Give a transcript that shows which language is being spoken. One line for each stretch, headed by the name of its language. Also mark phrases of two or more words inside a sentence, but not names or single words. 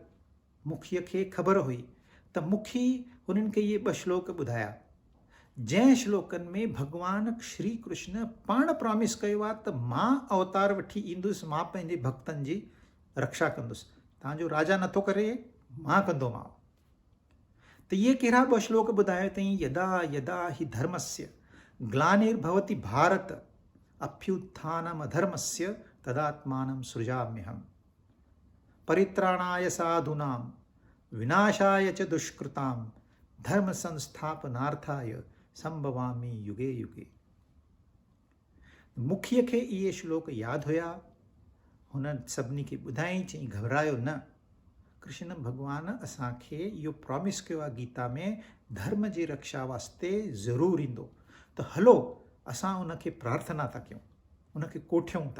Sindhi: मुखीअ खे ख़बर हुई त मुखी हुननि खे इहे 2 श्लोक ॿुधाया, जंहिं श्लोकनि में भॻवान श्री कृष्ण पाण प्रॉमिस कयो आहे त मां अवतार वठी ईंदुसि, मां पंहिंजे भक्तनि जी रक्षा कंदुसि, तव्हांजो राजा नथो करे, मां कंदोमांव। त इहे कहिड़ा 2 श्लोक ॿुधायो अथई?
Sanskrit: यदा यदा हि धर्मस्य ग्लानिर्भवति भारत अभ्युत्थानम अधर्मस्य तदात्मानं सृजाम्यहम् परित्राणाय साधूनां विनाशाय च दुष्कृतां धर्म संस्थापनार्थाय संभवामि युगे युगे।
Sindhi: मुखीअ खे इहे श्लोक यादि हुया, हुन सभिनी खे ॿुधाई, चई घबरायो न, कृष्ण भॻवान असांखे इहो प्रॉमिस कयो आहे गीता में, धर्म जी रक्षा वास्ते ज़रूरु ईंदो, त हलो असां उनखे प्रार्थना था कयूं, उनखे कोठियूं था।